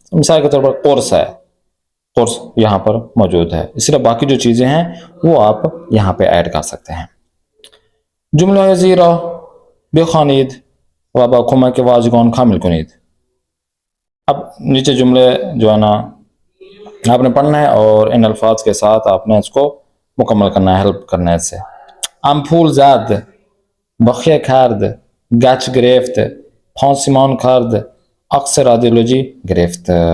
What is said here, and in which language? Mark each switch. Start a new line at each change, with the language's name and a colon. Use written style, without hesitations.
Urdu: مثال کے طور پر قرص ہے، قرص یہاں پر موجود ہے. اس طرح باقی جو چیزیں ہیں وہ آپ یہاں پہ ایڈ کر سکتے ہیں.
Persian: جمله زیرا بخوانید و با کمک واژگان کامل کنید.
Urdu: اب نیچے جملے جو ہے نا آپ نے پڑھنا ہے اور ان الفاظ کے ساتھ آپ نے اس کو مکمل کرنا ہے، ہیلپ کرنا ہے اس سے.
Persian: امپول زد، بخیه کرد، گچ گرفت، پانسیمان کرد، عکس رادیولوژی گرفت.